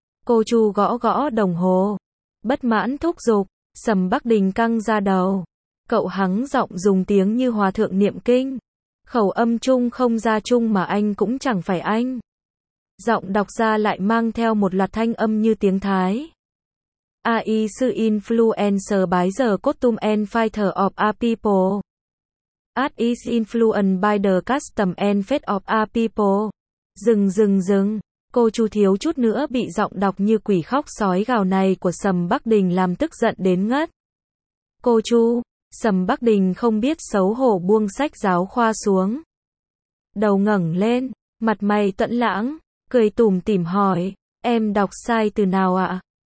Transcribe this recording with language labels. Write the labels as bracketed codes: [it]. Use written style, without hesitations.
[vi] Cô Chu gõ gõ đồng hồ, bất mãn thúc giục. Sầm Bắc Đình căng ra đầu. Cậu hắng giọng dùng tiếng như hòa thượng niệm kinh. Khẩu âm Trung không ra Trung mà anh cũng chẳng phải anh. Giọng đọc ra lại mang theo một loạt thanh âm như tiếng Thái. [en] AI sư influencer by the costume and fighter of our people. AI is influenced by the custom and fate of our people. [vi] Dừng. Cô Chu thiếu chút nữa bị giọng đọc như quỷ khóc sói gào này của Sầm Bắc Đình làm tức giận đến ngất. Cô Chu, Sầm Bắc Đình không biết xấu hổ buông sách giáo khoa xuống. Đầu ngẩng lên, mặt mày tuẫn lãng, cười tủm tỉm hỏi, em đọc sai từ nào ạ?